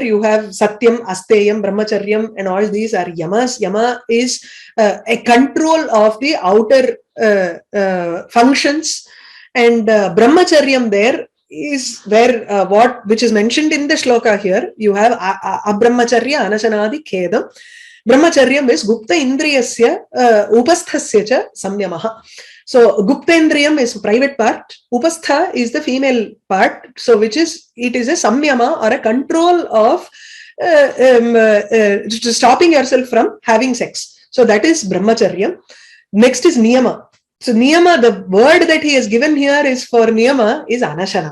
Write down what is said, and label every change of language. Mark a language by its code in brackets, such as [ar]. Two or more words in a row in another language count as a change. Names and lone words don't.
[en] You have [sa] सत्यम्, अस्तेयम्, ब्रह्मचर्यम्, [en] and all these are yamas. Yama is a control of the outer functions, and Brahmacharyam there is where which is mentioned in the shloka here. You have [sa] अब्रह्मचर्य अनशनादि खेदम्. ब्रह्मचर्यम् is गुप्त इन्द्रियस्य उपस्थस्य च संयमः. [en] So [sa] गुप्त इन्द्रियम् [en] is private part, Upastha is the female part, so it is a Samyama or a control of stopping yourself from having sex. So that is Brahmacharyam. Next is Niyama. So Niyama, the word that he has given here is for Niyama is Anashana.